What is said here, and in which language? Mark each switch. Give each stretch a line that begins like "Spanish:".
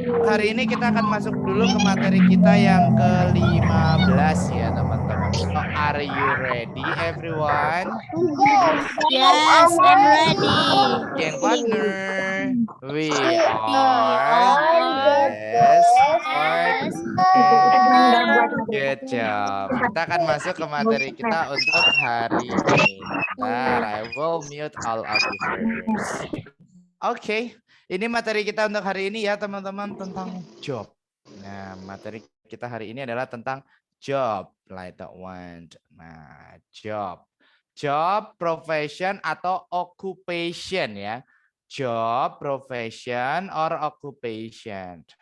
Indonesian: Hari ini kita akan masuk dulu ke materi kita yang ke-15 ya teman-teman.
English: So, are you ready everyone? Yes, I'm ready. Yang partner, we are best partner. Good job.
Indonesian: Kita akan masuk ke materi kita untuk hari ini.
English: Bentar, I will mute all of you first.
Indonesian: Oke, ini materi kita untuk hari ini ya teman-teman tentang job. Nah, materi kita hari ini adalah tentang job,
English: like that one.
Indonesian: Nah, job, profession atau occupation ya.
English: Job, profession, or occupation.